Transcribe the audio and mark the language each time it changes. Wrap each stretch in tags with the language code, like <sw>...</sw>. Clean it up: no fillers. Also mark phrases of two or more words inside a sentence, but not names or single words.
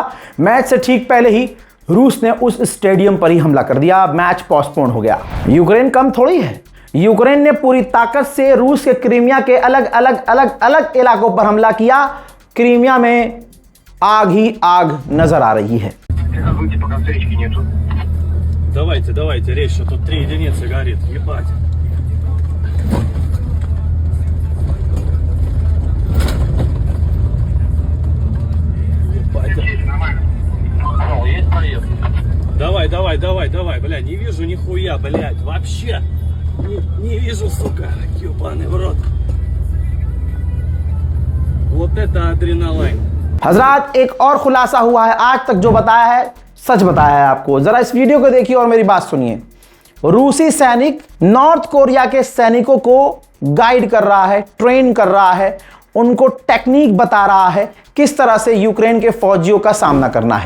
<hi>मैच से ठीक पहले ही रूस ने उस स्टेडियम पर ही हमला कर दिया।</hi> <en>match postpone</en> <hi>हो गया। यूक्रेन कम थोड़ी है। यूक्रेन ने पूरी ताकत से रूस के क्रीमिया के अलग अलग इलाकों पर हमला किया। क्रीमिया में आग ही आग नजर आ रही है।</hi> <ru>Давайте, резче, тут 3 единицы горит, ебать. Давай, бля, не вижу нихуя, блядь, вообще. Не вижу, сука, ебаный в рот. Вот это адреналин.</ru> <hi>हजरात, एक और खुलासा हुआ है। आज तक जो बताया है सच बताया है आपको। जरा इस वीडियो को देखिए और मेरी बात सुनिए। रूसी सैनिक नॉर्थ कोरिया के सैनिकों को गाइड कर रहा है, ट्रेन कर रहा है, उनको टेक्निक बता रहा है किस तरह से यूक्रेन के फौजियों का सामना करना है।</hi>